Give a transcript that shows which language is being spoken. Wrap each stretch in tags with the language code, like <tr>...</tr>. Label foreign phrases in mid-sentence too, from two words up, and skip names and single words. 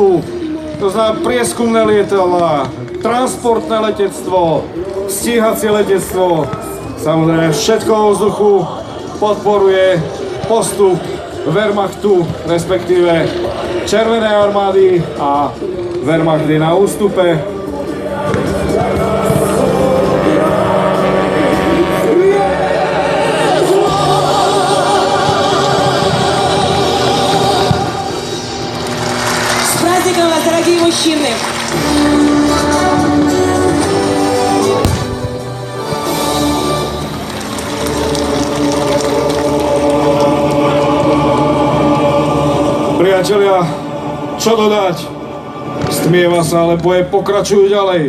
<sk>To znamená prieskumné lietadlá, transportné letectvo, stíhacie letectvo. Samozrejme, všetko vo vzduchu podporuje postup Wehrmachtu, respektíve Červenej armády a Wehrmacht je na ústupe.</sk> <ru>С праздником вас, дорогие мужчины!</ru> <sk>Priatelia, čo dodať? Stmieva sa, ale boje pokračujú ďalej.</sk>